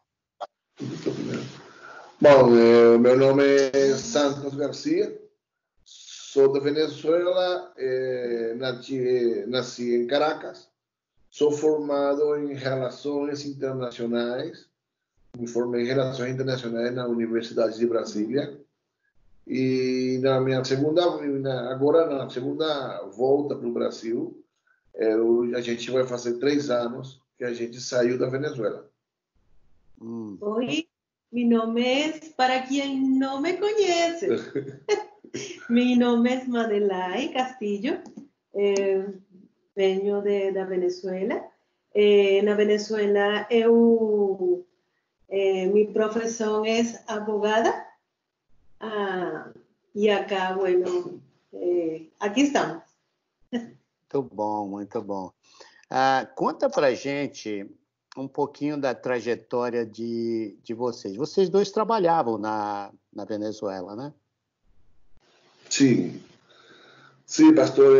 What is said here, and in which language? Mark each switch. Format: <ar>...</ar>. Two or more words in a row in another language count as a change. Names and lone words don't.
<pt>Bom, meu nome é Santos Garcia, sou da Venezuela, nasci em Caracas, sou formado em Relações Internacionais, me formei em Relações Internacionais na Universidade de Brasília, e na segunda volta para o Brasil, a gente vai fazer 3 anos que a gente saiu da Venezuela.</pt> <es>Oi, mi nome es, para quien no me conoce, mi nome es Madelaine Castillo,</es> <pt>venho da Venezuela.</pt> <es>Na Venezuela, mi profesión es abogada, y acá, bueno, aquí estamos.</es> <pt>Muito bom, muito bom. Conta pra gente um pouquinho da trajetória de vocês. Vocês dois trabalhavam na Venezuela, né? Sim. Sim, pastor.</pt>